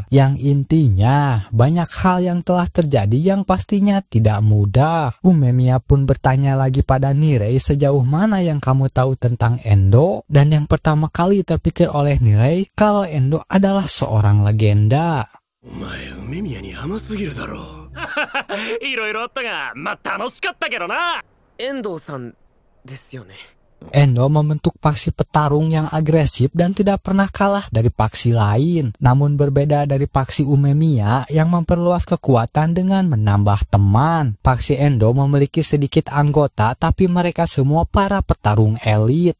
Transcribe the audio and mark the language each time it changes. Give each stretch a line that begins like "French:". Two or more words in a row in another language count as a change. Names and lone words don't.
Indonesian: Yang intinya, banyak hal yang telah terjadi yang pastinya tidak mudah. Umemiya pun bertanya lagi pada Nirei, sejauh mana yang kamu tahu tentang Endo? Dan yang pertama kali terpikir oleh Nirei kalau Endo adalah seorang legenda.
Japanese: お前梅宮に甘すぎるだろう。 いろいろあったが、まあ楽しかったけどな。遠藤さんですよね。
Indonesian: Endo membentuk paksi petarung yang agresif dan tidak pernah kalah dari paksi lain. Namun berbeda dari paksi Umemiya yang memperluas kekuatan dengan menambah teman. Paksi Endo memiliki sedikit anggota tapi mereka semua para petarung elit.